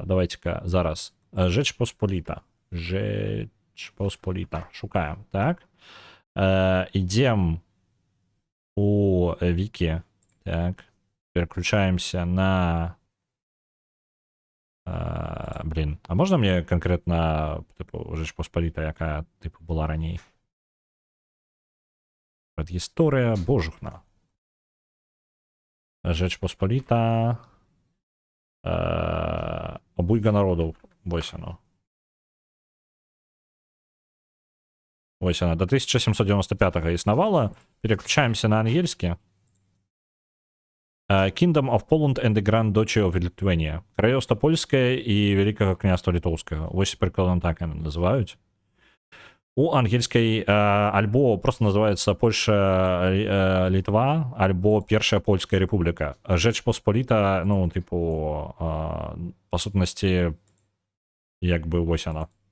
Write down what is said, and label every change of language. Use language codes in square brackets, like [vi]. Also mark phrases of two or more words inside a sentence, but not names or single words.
[be] Давайте-ка зараз. Жэч Посполіта. Жэч Посполіта. Шукаем. Так. Ідзем у Вікі. Так. Переключаемся на... блин, а можна мне конкретно типу, Жэч Посполіта, яка типу була раней? Предгісторыя, божухна. Жэч Посполіта. Обуйга народу. Вось оно. Вось она. До 1795-го існавала. Переключаемся на ангельскі. [en] Kingdom of Poland and the Grand Duchy of Lithuania. [be] Краёўства польскае і Вялікага княства літоўскага. Вось прыкладна так яны называюць. У ангельскай альбо просто называецца Польша Літва, альбо Першая Польская Рэпубліка. Жэч Посполіта, ну, типу, па сутнасці, як бы вось она.